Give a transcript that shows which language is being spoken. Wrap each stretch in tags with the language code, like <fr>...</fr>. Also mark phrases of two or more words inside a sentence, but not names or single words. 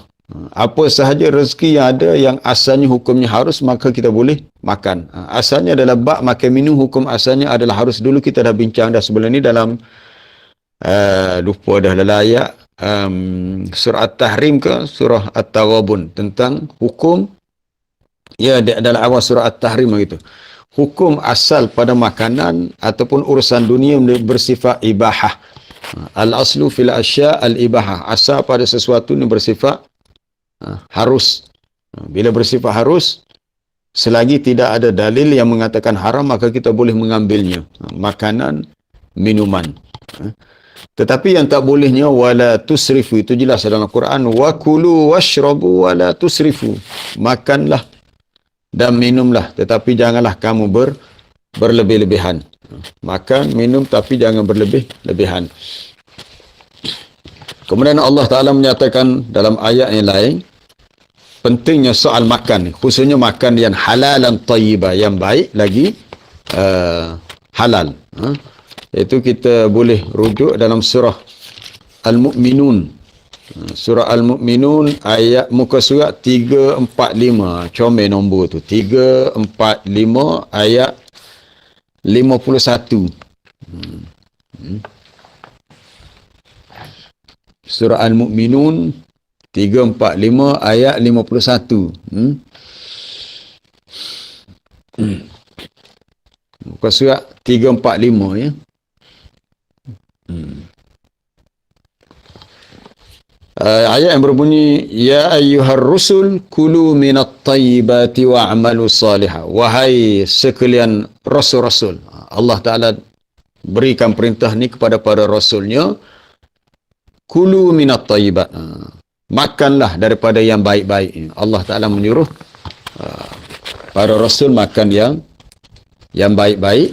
<ms>Apa sahaja rezeki yang ada yang asalnya hukumnya harus, maka kita boleh makan. Asalnya adalah bab makan minum, hukum asalnya adalah harus. Dulu kita dah bincang dah sebelum ni dalam lupa dah dalam ayat surah At-Tahrim ke surah At-Taghabun tentang hukum, ya dalam awal surah At-Tahrim begitu. Hukum asal pada makanan ataupun urusan dunia bersifat ibahah.</ms> <ar>الأصل في الأشياء الإباحة.</ar> <ms>Asal pada sesuatu ni bersifat harus. Bila bersifat harus, selagi tidak ada dalil yang mengatakan haram, maka kita boleh mengambilnya. Makanan, minuman. Tetapi yang tak bolehnya</ms> <ar>ولا تسرفوا,</ar> <ms>itu jelas dalam Al-Quran,</ms> <ar>وكلوا واشربوا ولا تسرفوا.</ar> <ms>Makanlah dan minumlah, tetapi janganlah kamu berlebih-lebihan. Makan, minum, tapi jangan berlebih-lebihan. Kemudian Allah Ta'ala menyatakan dalam ayat yang lain, pentingnya soal makan, khususnya makan yang</ms> <ar>حلالا طيبا,</ar> <ms>yang baik lagi halal. Itu kita boleh rujuk dalam surah Al-Mu'minun. Surah Al-Mu'minun ayat muka surat 345. Comel nombor tu. 345 ayat 51. Surah Al-Mu'minun 345 ayat 51. Muka surat 345 ya. Ayat yang berbunyi,</ms> <ar>يا أيها الرسل كلوا من الطيبات واعملوا صالحا.</ar> <ms>Wahai sekalian rasul-rasul, Allah Ta'ala berikan perintah ni kepada para rasulnya,</ms> <ar>كلوا من الطيبات,</ar> <ms>makanlah daripada yang baik-baik. Allah Ta'ala menyuruh para rasul makan yang baik-baik.</ms>